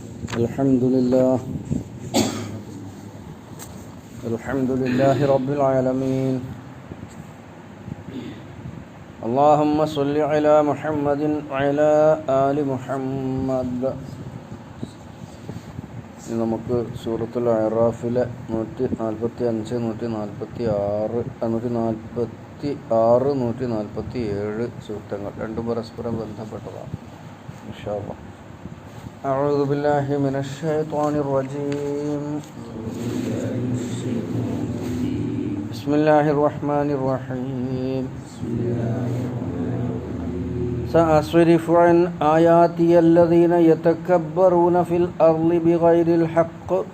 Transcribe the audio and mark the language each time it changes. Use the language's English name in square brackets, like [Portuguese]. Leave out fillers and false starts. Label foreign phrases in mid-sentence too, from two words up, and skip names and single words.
[Arabic] الحمد لله رب العالمين. اللهم صل على محمد وعلى آل محمد. [Malayalam] നമുക്ക് സൂറത്തുൽ അറാഫിലെ 145, 146, 147 സൂക്തങ്ങൾ രണ്ടും പരസ്പരം ബന്ധപ്പെട്ടതാണ്. [Arabic] إن شاء الله. أعوذ بالله من الشيطان الرجيم. بسم الله الرحمن الرحيم. سأصرف عن آياتي الذين يتكبرون في الأرض بغير الحق